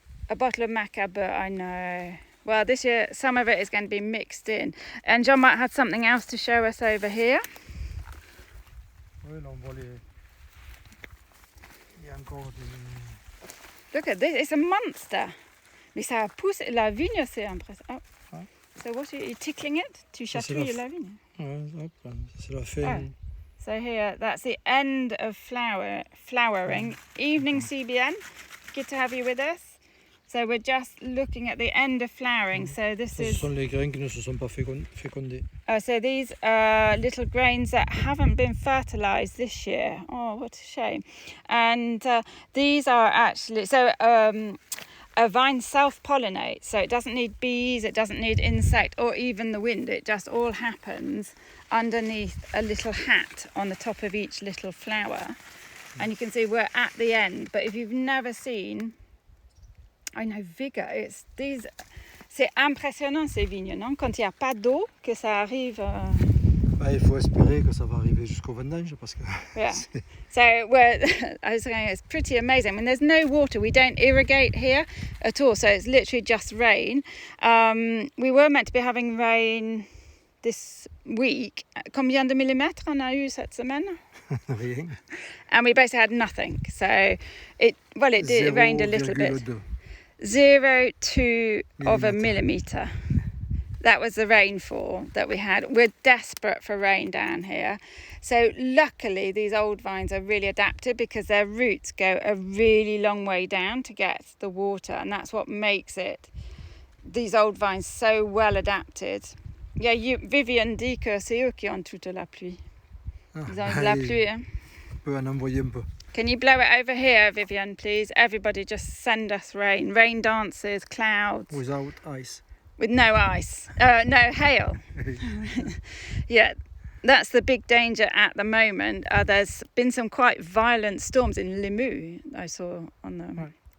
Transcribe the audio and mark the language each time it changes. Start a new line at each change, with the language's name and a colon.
English: A bottle of macabre, I know. Well, this year, some of it is going to be mixed in. And Jean-Marc had something else to show us over here.
French: Oui, là on voit les... Il y a encore des...
English: Look at this, it's a monster.
French: Mais ça pousse, la vigne c'est impressionnant. Oh. Ouais.
English: So what are you tickling it?
French: Tu chatouilles la vigne? Ouais, c'est la fin. Oh.
English: So here, that's the end of flowering. Evening CBN, good to have you with us. So we're just looking at the end of flowering. So this is...
French: Ce sont les graines qui ne se sont pas fécondées.
English: So these are little grains that haven't been fertilised this year. Oh, what a shame. And these are actually... So a vine self-pollinates. So it doesn't need bees, it doesn't need insect or even the wind. It just all happens underneath a little hat on the top of each little flower. And you can see we're at the end. But if you've never seen... I know vigor.
French: C'est impressionnant ces vignes, non? Quand il n'y a pas d'eau, que ça arrive. Il faut espérer que ça va arriver jusqu'au vendange parce que.
English: Yeah. So I was saying it's pretty amazing. I mean, there's no water. We don't irrigate here at all. So it's literally just rain. We were meant to be having rain this week.
French: Combien de millimètres on a eu cette semaine? Rien.
English: And we basically had nothing. So it rained a little bit. 0.2 of a millimetre. That was the rainfall that we had. We're desperate for rain down here. So luckily these old vines are really adapted because their roots go a really long way down to get the water, and that's what makes these old vines so well adapted. Yeah,
French: Vivian dit que c'est eux qui ont toute la pluie. Ils ont la pluie, hein? On peut en envoyer un peu.
English: Can you blow it over here, Vivian, please? Everybody just send us rain. Rain dances, clouds. Without ice. With no ice. No, hail. Yeah, that's the big danger at the moment. There's been some quite violent storms in Limoux, I saw on them. Right.